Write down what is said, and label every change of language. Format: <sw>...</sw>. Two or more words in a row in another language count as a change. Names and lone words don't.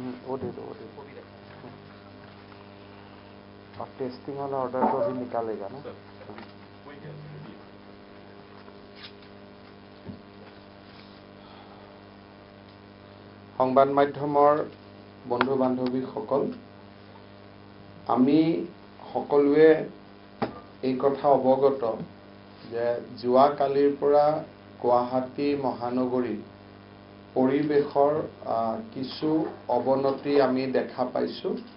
<hi>और टेस्टिंग वाला ऑर्डर तो भी निकालेगा ना।</hi> <as>সংবাদ মাধ্যমৰ বন্ধু বান্ধৱীসকল, আমি সকলোৱে এই কথা অৱগত যে যোৱা কালিৰ পৰা গুৱাহাটী মহানগৰীৰ পৰিৱেশৰ কিছু অৱনতি আমি দেখা পাইছোঁ।</as>